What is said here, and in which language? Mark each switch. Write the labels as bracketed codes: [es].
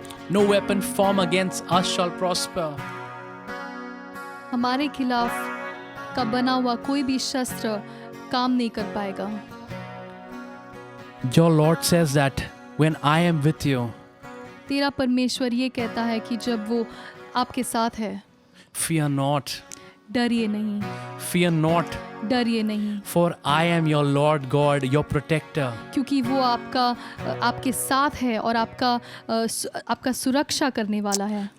[en] No weapon formed against us shall prosper. [hi] हमारे खिलाफ का बना हुआ कोई भी शस्त्र काम नहीं कर पाएगा. [en] Your Lord says that when I am with you, [hi] तेरा परमेश्वर ये कहता है कि जब वो आपके साथ है, [en] fear not, [hi] डरिए नहीं, [en] fear not, [hi] डरिए नहीं, [en] for I am your Lord God, your protector. [hi] क्योंकि वो आपके साथ है और आपका सुरक्षा करने वाला है.